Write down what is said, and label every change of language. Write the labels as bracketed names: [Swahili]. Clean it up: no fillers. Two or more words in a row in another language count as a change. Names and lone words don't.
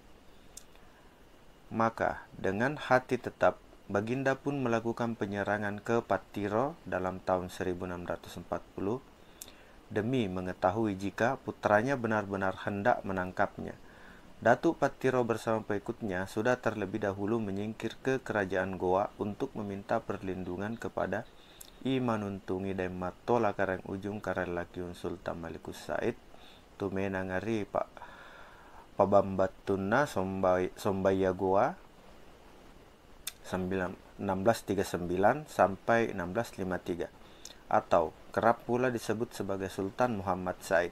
[Indonesian] Maka, dengan hati tetap, Baginda pun melakukan penyerangan ke Patiro dalam tahun 1640 demi mengetahui jika putranya benar-benar hendak menangkapnya. Datuk Patiro bersama pengikutnya sudah terlebih dahulu menyingkir ke kerajaan Goa untuk meminta perlindungan kepada I manuntungi dan matola karang ujung karelakiun Sultan Malikus Said tumenangari Pak Pabambatuna Sombaya Goa 1639 sampai 1653, atau kerap pula disebut sebagai Sultan Muhammad Said.